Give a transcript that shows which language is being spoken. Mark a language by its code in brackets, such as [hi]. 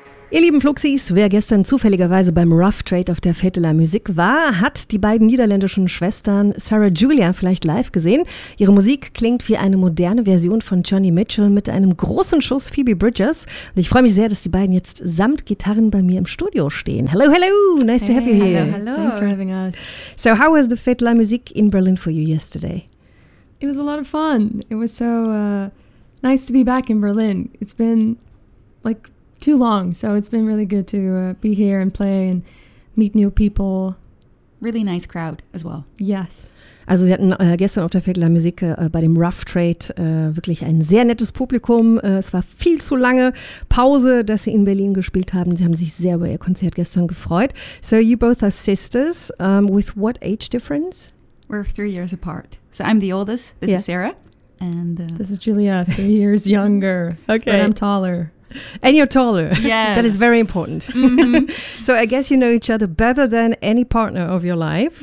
[de] Ihr lieben Fluxis, wer gestern zufälligerweise beim Rough Trade auf der Fête de la Musique war, hat die beiden niederländischen Schwestern Sarah Julia vielleicht live gesehen. Ihre Musik klingt wie eine moderne Version von Joni Mitchell mit einem großen Schuss Phoebe Bridgers. Und ich freue mich sehr, dass die beiden jetzt samt Gitarren bei mir im Studio stehen. [en] Hello, hello, nice hey, to have you here. Hello, hello. Thanks for having us. So how was the Fête de la Musique in Berlin for you yesterday? It was a lot of fun. It was so nice to be back in Berlin. It's been like too long, so it's been really good to be here and play and meet new people. Really nice crowd as well. Yes. [de] Also sie hatten gestern auf der Fête de la Musique bei dem Rough Trade wirklich ein sehr nettes Publikum. Es war viel zu lange Pause, dass sie in Berlin gespielt haben. Sie haben sich sehr über ihr Konzert gestern gefreut. [en] So you both are sisters. With what age difference? We're 3 years apart. So I'm the oldest. This is Sarah. And this is Julia, 3 years younger. Okay. But I'm taller. And you're taller. Yeah, that is very important. Mm-hmm. So I guess you know each other better than any partner of your life.